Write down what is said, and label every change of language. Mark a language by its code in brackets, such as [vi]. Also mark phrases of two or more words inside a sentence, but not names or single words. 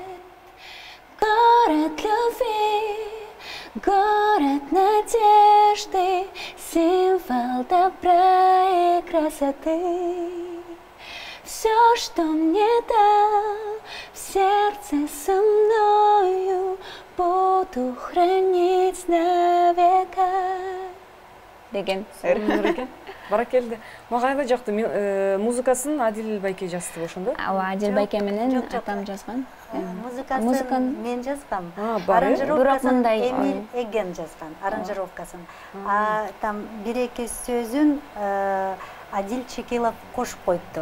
[ru] Город любви, город надежды, символ добра и красоты. Все, что мне дал, в сердце со мною буду хранить на века. [ky] Деген. Бара келди. Мага аябай жакты. Музыкасын Адил байке жазды ошондо? Ооба, Адил байке менен атам жазган. Музыкасын мен жазгам. Аранжировкасын Эмиль Эген жазган. Аранжировкасын. Там бир-эки сөзүн Адил Чекилов кошуп коюптур.